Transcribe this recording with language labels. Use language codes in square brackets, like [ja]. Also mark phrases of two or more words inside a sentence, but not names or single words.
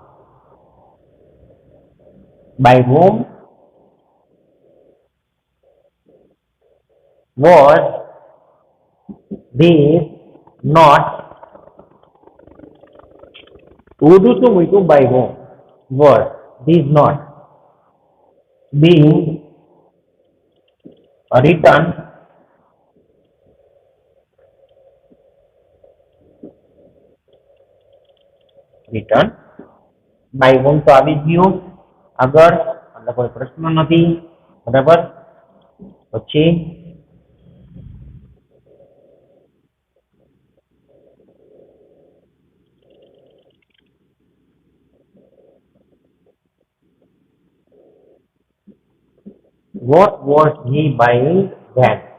[en] By whom was this note? [gu] ઉર્દુ શું મૂક્યું? [en] by whom was this note being written by whom [gu] તો આવી ગયું આગળ એટલે કોઈ પ્રશ્ન નથી. બરાબર? [en] પછી what was he buying then?